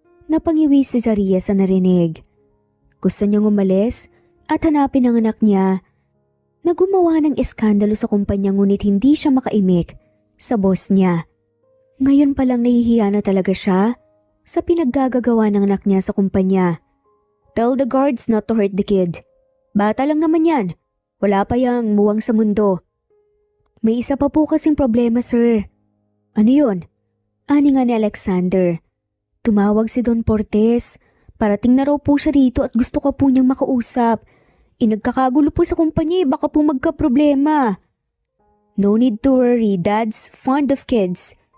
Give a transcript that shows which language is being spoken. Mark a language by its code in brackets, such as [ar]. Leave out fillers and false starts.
[tl] Napangiwi si Zaria sa narinig. Gusto niyang umalis at hanapin ang anak niya na gumawa ng eskandalo sa kumpanya ngunit hindi siya makaimik sa boss niya. Ngayon palang nahihiya na talaga siya sa pinaggagawa ng anak niya sa kumpanya. [en] Tell the guards not to hurt the kid. [tl] Bata lang naman yan. Wala pa yang muwang sa mundo. May isa pa po kasing problema, sir. Ano yun? Ani nga ni Alexander. Tumawag si Don Portes. Parating na raw po siya rito at gusto ka po niyang makausap. Nagkakagulo po sa kumpanya, baka po magka-problema. [en] No need to worry, Dad's fond of kids.